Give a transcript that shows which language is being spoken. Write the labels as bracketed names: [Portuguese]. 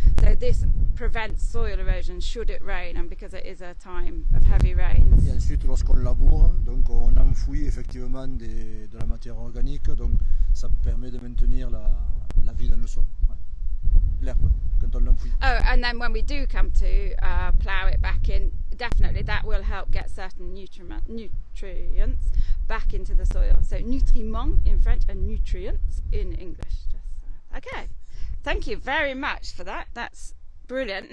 [English] So this prevents soil erosion should it rain, and because it is a time of heavy rains. [French] Et ensuite, lorsqu'on laboure, donc on enfouit effectivement de la matière organique, donc ça permet de maintenir la vie dans le sol. Ouais. L'herbe, quand on l'enfouit. [English] Oh, and then when we do come to plough it back in, definitely that will help get certain nutrients back into the soil. So nutriments in French and nutrients in English. Okay, thank you very much for that. That's brilliant.